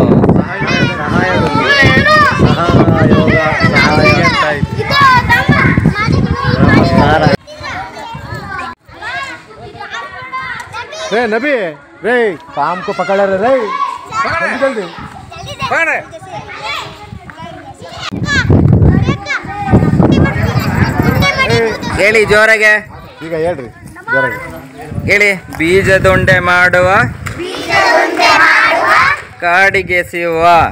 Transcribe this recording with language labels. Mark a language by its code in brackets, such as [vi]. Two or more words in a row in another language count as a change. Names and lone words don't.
[hi] रे नबी रे काम को पकड़ा रे जल्दी [kn] ಹೇಳಿ ಜೋರಾಗೆ. ಈಗ ಹೇಳ್ರಿ ಜೋರಾಗೆ ಹೇಳಿ. ಬೀಜದುಂಡೆ ಮಾಡುವ ಕಾಡಿಗೆ ಸಿಗುವ.